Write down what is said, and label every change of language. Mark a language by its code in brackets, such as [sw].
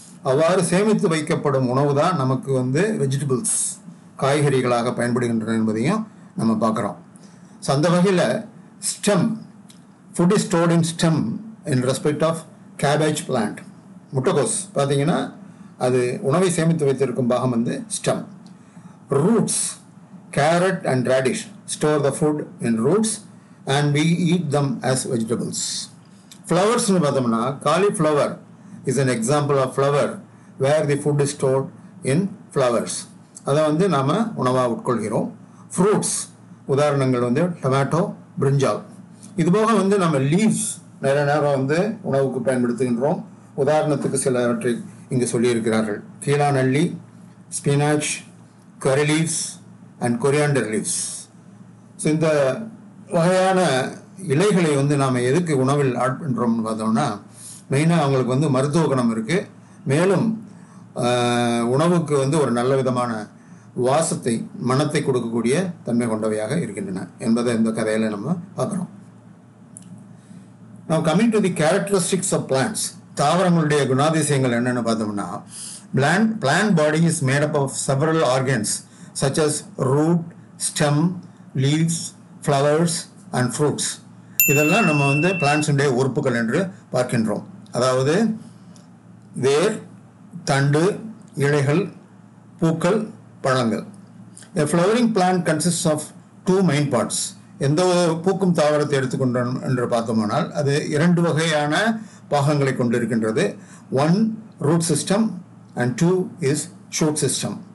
[ta] அவ்வாறு சேமித்து வைக்கப்படும் உணவு தான் நமக்கு வெஜிடபிள்ஸ், காய்கறிகளாக பயன்படுகின்றன என்பதையும் நம்ம பார்க்குறோம். [en] so [ta] அந்த வகையில் [en] Stem, food is stored in stem in respect of cabbage plant. [ta] முட்டைகோஸ் பார்த்தீங்கன்னா அது உணவை சேமித்து வைத்திருக்கும் பாகம் stem. [en] Roots, carrot and radish store the food in roots and we eat them as vegetables. Flowers [ta] nu pathomna, [en] cauliflower is an example of flower where the food is stored in flowers. [ta] adha nama unava utkolgirom. Fruits உதாரணங்கள் tomato, brinjal. இது போக நம்ம leaves நிறைய நேரம் உணவுக்கு பயன்படுத்துகின்றோம். உதாரணத்துக்கு சிலவற்றை இங்கு சொல்லியிருக்கிறார்கள். [en] கீழாநெல்லி, spinach, curry leaves and coriander leaves. [ta] So இந்த வகையான இலைகளை நாம் எதுக்கு உணவில் ஆட் பண்ணுறோம்னு பார்த்தோம்னா, மெயினாக அவங்களுக்கு மருத்துவ குணம் இருக்குது. மேலும் உணவுக்கு ஒரு நல்ல விதமான வாசத்தை, மணத்தை கொடுக்கக்கூடிய தன்மை கொண்டவையாக இருக்கின்றன என்பதை இந்த கதையில் நம்ம பார்க்குறோம். [en] Now coming to the characteristics of plants, [ta] தாவரங்களுடைய குணாதிசயங்கள் என்னென்னு பார்த்தோம்னா, [en] plant body is made up of several organs such as root, stem, leaves, flowers and fruits. [ta] இதெல்லாம் நம்ம plants உடைய உறுப்புகள் என்று பார்க்கின்றோம். அதாவது வேர், தண்டு, இலைகள், பூக்கள், பழங்கள். [en] A flowering plant consists of 2 main parts. [ta] எந்த பூக்கும் தாவரத்தை எடுத்துக்கொண்டோம் என்று பார்த்தோமானால் அது 2 வகையான பாகங்களை கொண்டிருக்கின்றது. [en] 1 root system and 2 is shoot system.